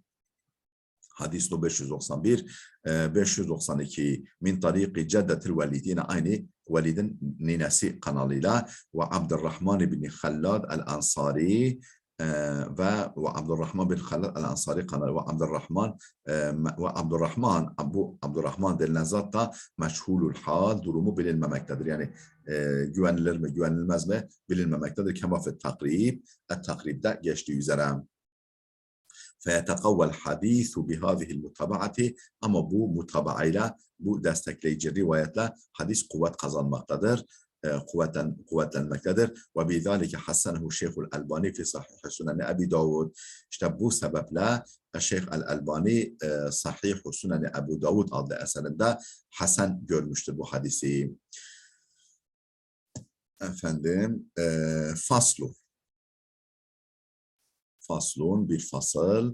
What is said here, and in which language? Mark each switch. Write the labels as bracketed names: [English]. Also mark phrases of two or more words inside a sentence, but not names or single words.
[Turkish] Hadis 591, 592 [Arabic] من طريق جدة الوليد, [Turkish] yine aynı Velid'in ninesi kanalıyla ve Abdurrahman bin Hallad el-Ansari ve Abdurrahman bin Hallad el-Ansari kanalı ve Abdurrahman bu Abdurrahman denilen zat da [Arabic] مجهول الحال, [Turkish] durumu bilinmemektedir. Yani güvenilir mi güvenilmez mi bilinmemektedir. [Arabic] كما في التقريب, [Turkish] takribde geçtiği üzere. [Arabic] فَيَتَقَوَّ الْحَد۪يثُ بِهَذِهِ الْمُتَابَعَةِ. [Turkish] Ama bu mutabaayla, bu destekleyici rivayetle hadis kuvvet kazanmaktadır, kuvvetlenmektedir. [Arabic] وَبِذَٰلِكَ حَسَّنَهُ شَيْخُ الْأَلْبَانِي فِي صَحِيحِ سُنَنِ أَبِي دَاوُدْ. [Turkish] İşte bu sebeple Şeyh el-Albani Sahih-u Sünen-i Ebu Davud adlı eserinde hasen görmüştür bu hadisi. Efendim, faslun bir fasıl.